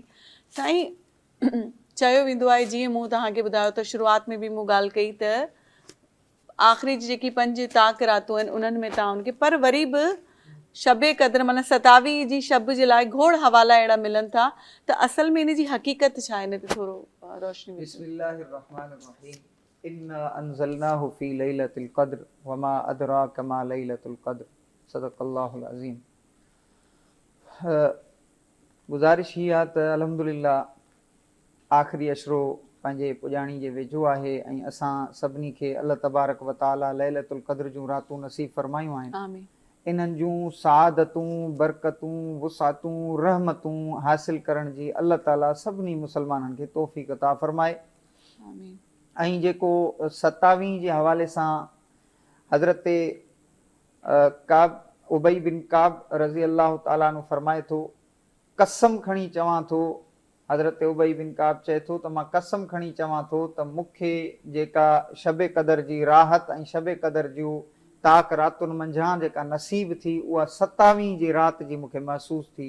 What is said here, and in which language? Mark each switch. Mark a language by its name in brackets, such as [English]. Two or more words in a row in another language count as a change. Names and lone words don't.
[Sindhi] साईं, चयो वेंदो आहे, जीअं मूं तव्हांखे ॿुधायो त शुरूआति में बि मूं ॻाल्हि कई त आख़िरी जेकी 5 ताक रातूं आहिनि उन्हनि में तव्हां उनखे, पर वरी बि शबे क़द्र माना 27 जी शब जे लाइ घोड़ हवाला अहिड़ा मिलनि था, त असल में इन जी हक़ीक़त छा आहे, इन ते थोरो रोशनी विझो। [Arabic] بسم الله الرحمن الرحيم. إنا أنزلناه في ليلة القدر وما أدراك ما ليلة القدر، صدق الله العظيم. [Sindhi] गुज़ारिश ही आहे त अल्हम्दुलिल्लाह आख़िरी अशरो पंहिंजे पुॼाणी जे वेझो आहे ऐं असां सभिनी खे [Arabic] الله تبارك وتعالى ليلة القدر [Sindhi] जूं रातूं नसीब फरमायूं आहिनि। आमीन। इन्हनि जूं सआदतूं, बरकतूं, वुसातूं, रहमतूं हासिल करण जी [Arabic] الله تعالى [Sindhi] सभिनी मुसलमाननि खे तौफ़ीक़ अता फरमाए। आमीन। ऐं जेको 27 जे हवाले सां हज़रत काब उबई बिन काब [Arabic] رضي الله تعالى عنه [Sindhi] फरमाए थो, कसम खणी चवां थो, हज़रत उबई बिन काब चए थो त मां कसम खणी चवां थो त मूंखे जेका शबे क़दर जी राहत ऐं शबे क़दर जूं ताक रातुनि मंझां जेका नसीब थी, उहा 27 जी राति जी मूंखे महसूसु थी।